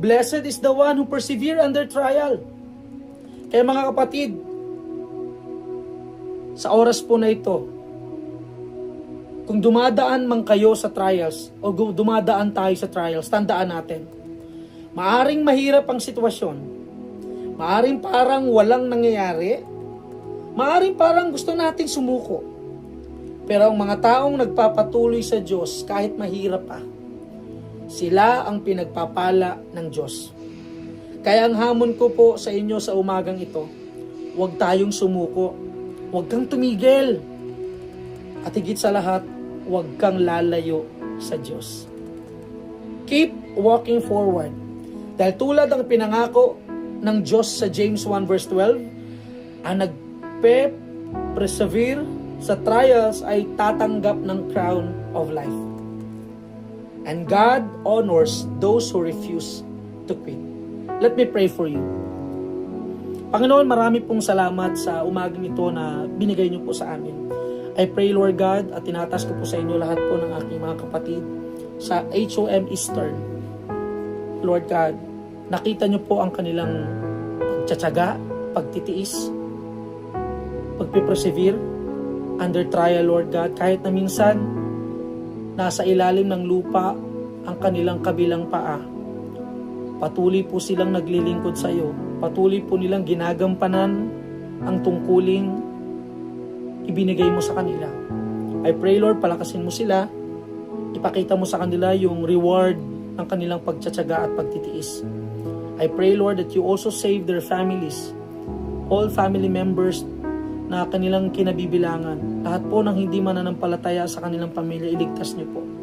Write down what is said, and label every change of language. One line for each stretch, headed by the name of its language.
English: Blessed is the one who persevere under trial.
Filipino: Kaya mga kapatid, sa oras po na ito, kung dumadaan man kayo sa trials o dumadaan tayo sa trials, tandaan natin, maaring mahirap ang sitwasyon, maaring parang walang nangyayari, maaring parang gusto natin sumuko. Pero ang mga taong nagpapatuloy sa Diyos kahit mahirap pa, sila ang pinagpapala ng Diyos. Kaya ang hamon ko po sa inyo sa umagang ito, huwag tayong sumuko, huwag kang tumigil, at higit sa lahat, huwag kang lalayo sa Diyos.
English: Keep walking forward.
Filipino: Dahil tulad ang pinangako ng Diyos sa James 1 verse 12, ang nagpe-persevere sa trials ay tatanggap ng crown of life.
English: And God honors those who refuse to quit. Let me pray for you.
Filipino: Panginoon, marami pong salamat sa umagang ito na binigay niyo po sa amin.
English: I pray, Lord God,
Filipino: at tinatas ko po sa inyo lahat po ng aking mga kapatid sa HOM Eastern. Lord God, nakita niyo po ang kanilang pagtsatsaga, pagtitiis, pagpipersevere under trial, Lord God, kahit na minsan nasa ilalim ng lupa ang kanilang kabilang paa. Patuloy po silang naglilingkod sa iyo. Patuloy po nilang ginagampanan ang tungkuling ibinigay mo sa kanila.
English: I pray, Lord,
Filipino: palakasin mo sila. Ipakita mo sa kanila yung reward ng kanilang pagtsatsaga at pagtitiis.
English: I pray, Lord, that you also save their families, all family members
Filipino: na kanilang kinabibilangan. Lahat po ng hindi mananampalataya sa kanilang pamilya, iligtas niyo po.